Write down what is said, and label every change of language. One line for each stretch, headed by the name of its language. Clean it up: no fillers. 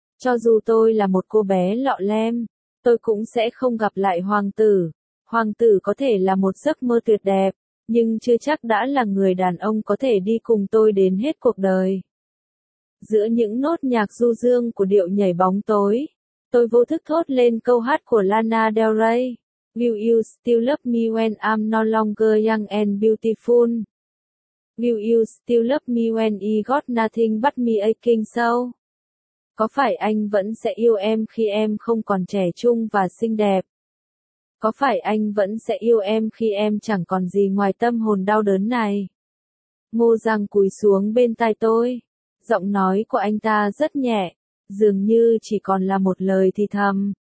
Vietnamese: Cho dù tôi là một cô bé lọ lem, tôi cũng sẽ không gặp lại hoàng tử. Hoàng tử có thể là một giấc mơ tuyệt đẹp. Nhưng chưa chắc đã là người đàn ông có thể đi cùng tôi đến hết cuộc đời. Giữa những nốt nhạc du dương của điệu nhảy bóng tối, tôi vô thức thốt lên câu hát của Lana Del Rey.
English: Will you still love me when I'm no longer young and beautiful? Will you still love me when I got nothing but me aching soul?
Vietnamese: Có phải anh vẫn sẽ yêu em khi em không còn trẻ trung và xinh đẹp? Có phải anh vẫn sẽ yêu em khi em chẳng còn gì ngoài tâm hồn đau đớn này? Ngô Giang cúi xuống bên tai tôi. Giọng nói của anh ta rất nhẹ, dường như chỉ còn là một lời thì thầm.